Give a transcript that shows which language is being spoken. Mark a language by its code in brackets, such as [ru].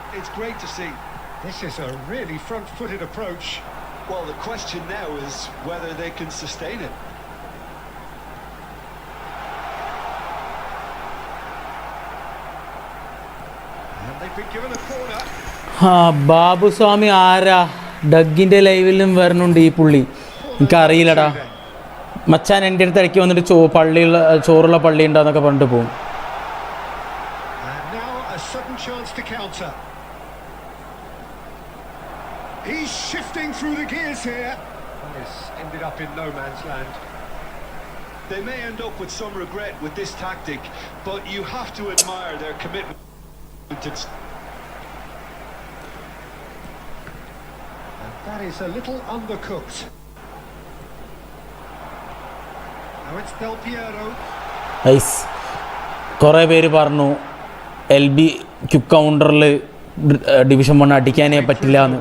[en] It's great to see. This is a really front-footed approach. Well, the question now is whether they can sustain it. And they've been given a corner. [ml] Babuswamy ആരാ ഡഗിൻ്റെ ലൈവിലും വരണുണ്ട് ഈ പുള്ളി എനിക്കറിയില്ലടാ മച്ചാൻ എൻ്റെ അടുത്ത് ഇടയ്ക്ക് വന്നിട്ട് ചോറുള്ള പള്ളി ഉണ്ടാന്നൊക്കെ പറഞ്ഞിട്ട് പോകും. [en] And now a sudden chance to counter. He's shifting through the gears here. This ended up in no man's land. They may end up with some regret with this tactic, but you have to admire their commitment. And that is a little undercooked. Now it's Del Piero. [ml] Ice കുറേ പേര് പറഞ്ഞു LB quick കൗണ്ടറിൽ division 1 അടിക്കാനേ പറ്റില്ല എന്ന്.